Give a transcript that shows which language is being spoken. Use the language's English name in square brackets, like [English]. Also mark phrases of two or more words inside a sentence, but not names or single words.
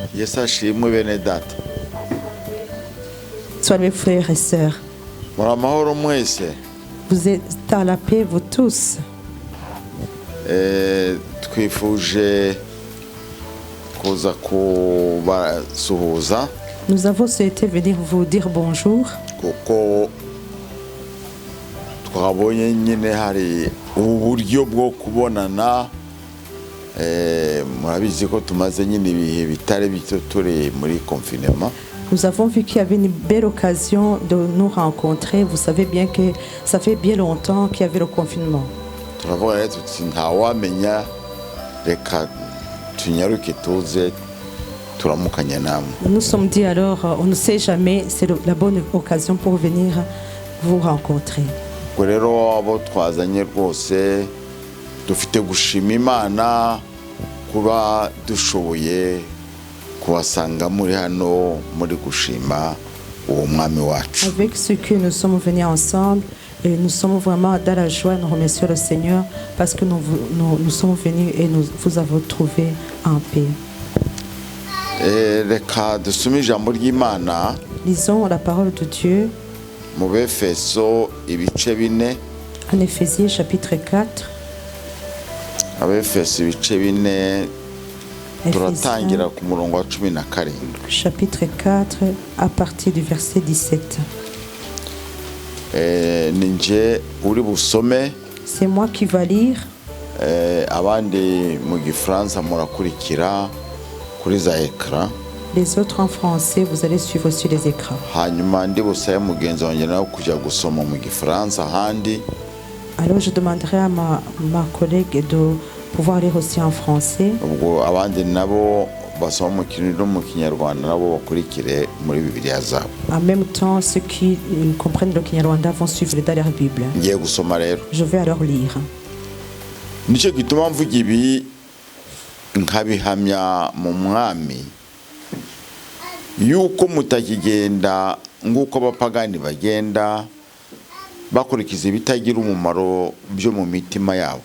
[Kinyarwanda] ashimwe bene data. [French] Soyez mes frères et sœurs. [Kinyarwanda] Muramahoro mwese. [French] Vous êtes à la paix, vous tous. [Kinyarwanda] Twifuje kuza kubasuhuza. [French] Nous avons souhaité venir vous dire bonjour. [Kinyarwanda] Kuko twabonye nyine hari uburyo bwo kubonana. [French] Murabizi ko tumaze nyine ibihe bitari bito turi muri confinement. [Kinyarwanda] Nous avons vu qu'il y avait une belle occasion de nous rencontrer. [French] Vous savez bien que ça fait bien longtemps qu'il y avait le confinement. [Kinyarwanda] Turavuga rero tuti ntawamenya reka tunyaruke tuze turamukanya namwe. [French] Nous sommes dit alors, on ne sait jamais, c'est la bonne occasion pour venir vous rencontrer. [Kinyarwanda] Ubwo rero abo twazanye rwose dufite gushima Imana kuba dushoboye kubasanga muri hano muri gushima uwo mwami wacu. [French] Avec ce que nous sommes venus ensemble, et nous sommes vraiment dans la joie, nous remercions le Seigneur parce que nous sommes venus et nous vous avons trouvé en paix. [Kinyarwanda] Reka dusome ijambo ry'Imana. [French] Lisons la parole de Dieu. [Kinyarwanda] Mu Befeso ibice 4. [French] En Éphésiens chapitre 4. [Kinyarwanda] Abefeso ibice 4 turatangira ku murongo wa 17. [French] Chapitre 4 à partir du verset 17. [Kinyarwanda] Ninje uri busome. [French] C'est moi qui va lire. [Kinyarwanda] Abandi mu Gifaransa murakurikira kuri za écran. [French] Les autres en français, vous allez suivre sur les écrans. [Kinyarwanda] Hanyuma ndi busaye mugenzi wanjye nawe kujya gusoma mu Gifaransa handi. [French] Alors je demanderai à ma collègue de pouvoir lire aussi en français. [Kinyarwanda] Ubwo abandi nabo basoma mu Kirundi no mu Kinyarwanda nabo bakurikire muri Bibiliya zabo. [French] En même temps, ceux qui comprennent le Kinyarwanda vont suivre dans leur Bible. [Kinyarwanda] Ngiye gusoma rero. [French] Je vais alors lire. [Kinyarwanda] Nicyo gituma mvuga ibi nkabihamya mu mwami yuko mutakigenda nguko abapagani bagenda bakurikiza ibitagira umumaro byo mu mitima yabo.